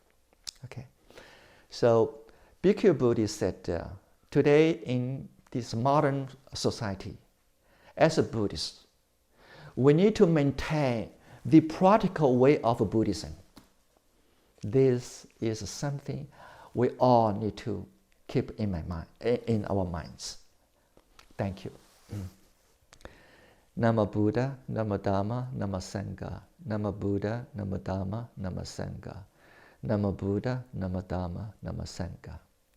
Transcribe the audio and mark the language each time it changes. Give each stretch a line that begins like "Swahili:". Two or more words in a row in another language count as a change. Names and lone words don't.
English: Okay, so Bhikkhu Buddha said, today in this modern society, as a Buddhist, we need to maintain the practical way of Buddhism. This is something we all need to keep in our minds. Thank you.
Pali: Namo Buddha, Namo Dhamma, Namo Sangha. Namo Buddha, Namo Dhamma, Namo Sangha. Namo Buddha, Namo Dhamma, Namo Sangha.